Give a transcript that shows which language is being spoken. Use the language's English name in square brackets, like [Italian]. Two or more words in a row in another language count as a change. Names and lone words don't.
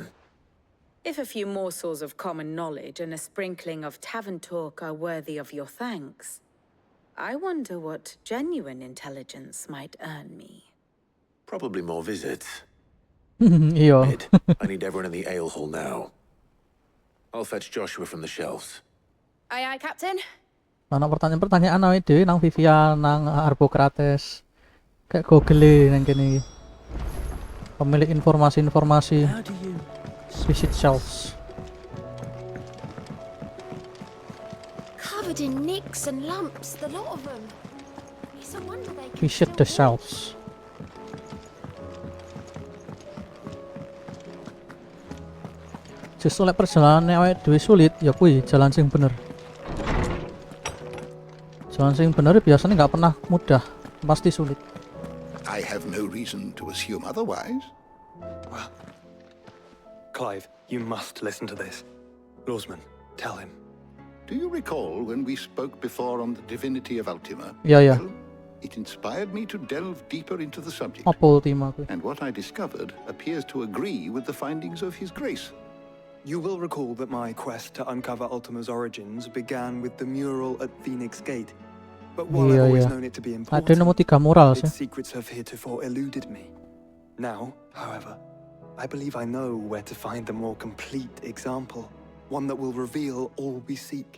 [English] If a few morsels of common knowledge and a sprinkling of tavern talk are worthy of your thanks, I wonder what genuine intelligence might earn me. Probably more visits. [Javanese] Iya. [English] Mid, I need everyone in the ale hall now. I'll fetch Joshua from the shelves. Aye, aye, Captain. [Javanese] Ana pertanyaan-pertanyaan awake dhewe nang Vivian, nang Arbokrates. Kayak Google nang kene. [Indonesian] Pemilik informasi-informasi. [English] Visit shelves. Covered in nicks and lumps, the lot of them. It's a wonder they can Visit the shelves. [Javanese] Justru lek perjalanan awake dhewe sulit, ya kuwi jalan sing bener. Jalan sing bener biasanya nggak pernah mudah, pasti sulit. [English] I have no reason to assume otherwise. Well, Clive, you must listen to this. Lawsman, tell him. Do you recall when we spoke before on the divinity of Ultima? [Javanese] Ya ya. [English] Well, it inspired me to delve deeper into the subject. [Javanese] Apa Ultima kuwi? [English] And what I discovered appears to agree with the findings of His Grace. You will recall that my quest to uncover Ultima's origins began with the mural at Phoenix Gate. But while I've always known it to be [Indonesian] Ada nemu [English] important, [Indonesian] 3 mural sih. [English] its secrets have heretofore eluded me. Now, however, I believe I know where to find the more complete example, one that will reveal all we seek.